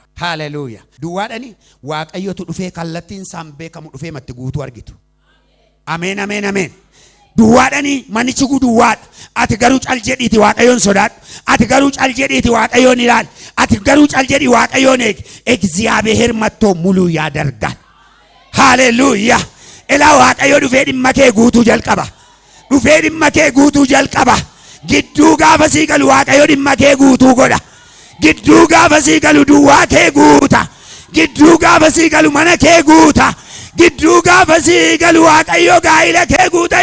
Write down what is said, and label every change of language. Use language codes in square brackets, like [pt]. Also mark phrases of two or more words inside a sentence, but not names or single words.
[om] Haleluuyaa. Duwwaadhani waaqayyotu dhufee kallattiin isaan beekamu dhufee matti guutuu argitu. Ameen ameen ameen. Duwwaadhani manichi duwwaadha. Ati garuu cal jedhiiti waaqayyoon sodaadhu. Ati garuu cal jedhiiti waaqayyoon ilaali. Ati garuu cal jedhi waaqayyoon eegi. [am] እግዚአብሔር መጥቶ ሙሉ ያደርጋል. [om] Haleluuyaa. Ilaa waaqayyo dhufee dhimma kee guutuu jalqaba. Dhufee dhimma kee guutuu jalqaba. Gidduu gaafa sii galu waaqayyo dhimma kee guutuu godha. Gidduu gaafa sii galu duwwaa kee guuta. Gidduu gaafa sii galu mana kee guuta. Gidduu gaafa sii galu waaqayyo gaa'ila kee guuta.